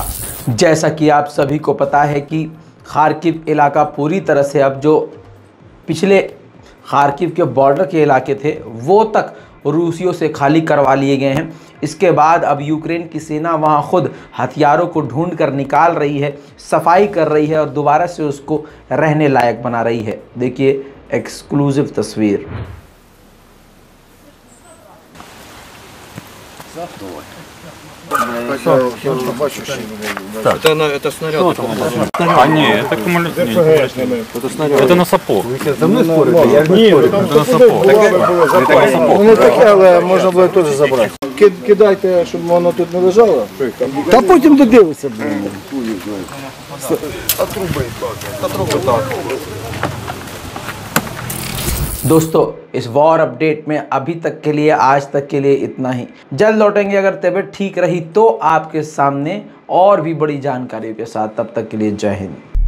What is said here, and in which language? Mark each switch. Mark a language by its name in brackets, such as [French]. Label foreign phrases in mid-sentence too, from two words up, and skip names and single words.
[Hindi] जैसा कि आप सभी को पता है कि खार्किव इलाका पूरी तरह से, अब जो पिछले खार्किव के बॉर्डर के इलाके थे वो तक रूसियों से खाली करवा लिए गए हैं। इसके बाद अब यूक्रेन की सेना वहां खुद हथियारों को ढूंढ कर निकाल रही है, सफाई कर रही है और दोबारा से उसको रहने लायक बना रही है। देखिए एक्सक्लूसिव तस्वीर। [Russian] Это снаряд. А нет, это это снаряд. Это на сапог. Со мной спорите? Я ж не спорю. Это на сапог. Это сапог. [Ukrainian] Ну таке, але можна було теж забрати. Кидайте, щоб воно тут не лежало. Та потім додивиться. А труби так. [Hindi] दोस्तों, इस [English] war update [Hindi] में अभी तक के लिए, आज तक के लिए इतना ही। जल्द लौटेंगे अगर तबीयत ठीक रही तो आपके सामने और भी बड़ी जानकारियों के साथ। तब तक के लिए जय हिंद।